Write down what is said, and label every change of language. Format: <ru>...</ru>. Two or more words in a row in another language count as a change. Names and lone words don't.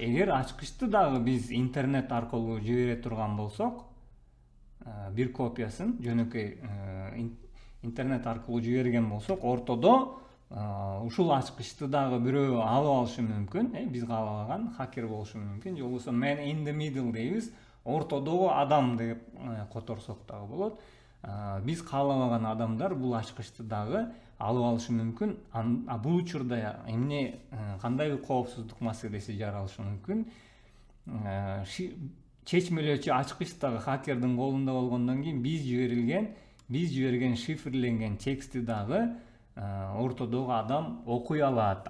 <ky>Эгер ачкычты дагы биз интернет аркылуу жибере турган болсок, бир копиясын жөнөкөй интернет аркылуу жиберген болсок, ортодо ушул ачкычты дагы бирөө алып алышы мүмкүн. Биз каалабаган хакер болушу мүмкүн. Же болбосо</ky> <en>man in the middle</en> <ky>дейбиз, ортодогу адам деп которсок дагы болот. Биз каалабаган адамдар бул ачкычты дагы алып алышы мүмкүн. Бул учурда эмне, кандай бир коопсуздук маселеси жаралышы мүмкүн. Чечмелөөчү ачкыч дагы хакердин колунда болгондон кийин биз жиберген шифрленген текстти дагы ортодогу адам окуй алат.</ky>